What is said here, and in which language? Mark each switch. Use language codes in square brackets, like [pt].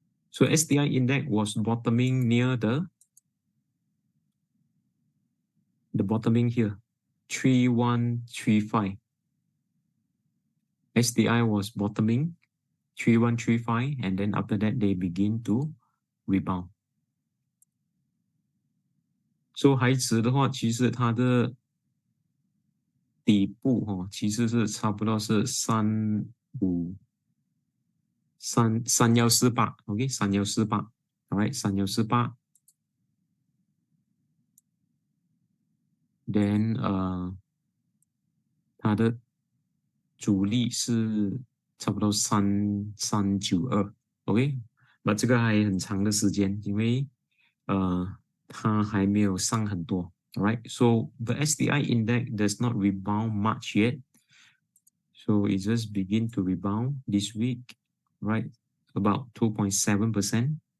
[en] So STI index was bottoming near the bottoming here, 3135. STI was bottoming 3135, and then after that they begin to rebound. [zh] So 海指的话，其实它的底部其实是差不多是3148 ，OK， 3148 ，alright， 3148。 [en] Then [zh] 它的主力是差不多3392 ，OK， 那这个还很长的时间，因为它还没有上很多 [en] ，alright， so the STI index does not rebound much yet, so it just begin to rebound this week, right, about 2.7%.